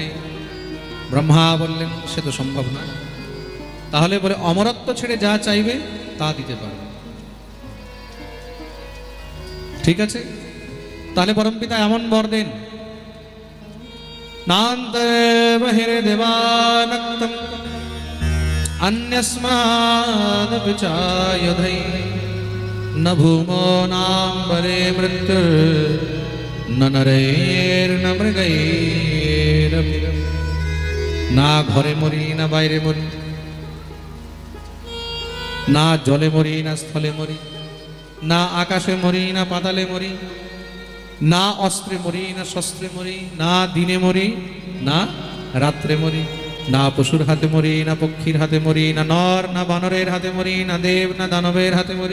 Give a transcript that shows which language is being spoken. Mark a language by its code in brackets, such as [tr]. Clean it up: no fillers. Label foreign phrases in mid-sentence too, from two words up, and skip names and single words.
[bn] ব্রহ্মা বললেন সে তো সম্ভব না। তাহলে বলে অমরত্ব ছেড়ে যা চাইবে তা দিতে পারবে। ঠিক আছে, তাহলে পরমপিতা এমন বর দেন, [sa] নান্তে বহিরে দেবানক্তম अन्यस्माद् विचायधै न भूमो नाम्बरे मृत्युर् न नरैर्न मृगैरपि। [bn] না ঘরে মরি না বাইরে মরি, না জলে মরি না স্থলে মরি, না আকাশে মরি না পাতালে মরি, না অস্ত্রে মরি না শস্ত্রে মরি, না দিনে মরি না রাত্রে মরি, না পশুর হাতে মরি না পক্ষীর হাতে মরি, না নর না বানরের হাতে মরি, না দেব না দানবের হাতে মরি।